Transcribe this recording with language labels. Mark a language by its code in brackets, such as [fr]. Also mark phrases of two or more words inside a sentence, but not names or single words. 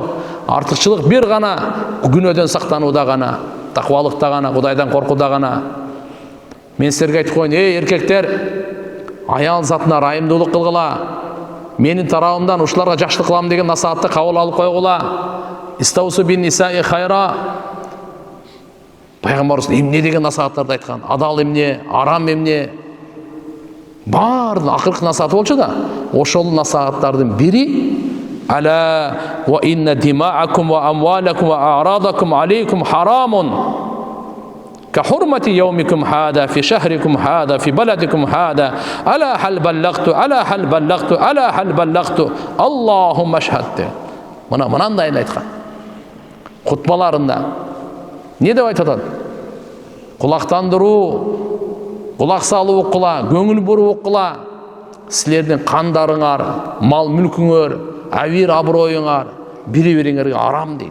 [ky] Артыкчылык бир гана күнөөдөн сактанууда гана, таквалыкта гана, Кудайдан коркууда гана. Мен силерге айтып коеюн, эркектер, аял затына ырайымдуулук кылгыла. Менин тарабымдан ушуларга жакшылык кылам деген насаатты кабыл алып койгула. [ar] استوصوا بالنساء خيرا. [ky] Пайгамбарыбыз эмне деген насааттарды айткан? Адал эмне, арам эмне? Баардык акыркы насааты болчу да. Ошол насааттардын бири [ar] ألا وإن دماءكم وأموالكم وأعراضكم عليكم حرام كحرمة يومكم هذا في شهركم هذا في بلدكم هذا ألا هل بلغت ألا هل بلغت ألا هل بلغت اللهم اشهد. [ky] Мынандай айткан. Кутбаларында не деп айтат? Кулактандыруу, кулак салуу укула, көңүл буруу укула. Силердин кандарыңар, мал мүлкүңөр, авир аброюңар бири-бириңерге арам дейт.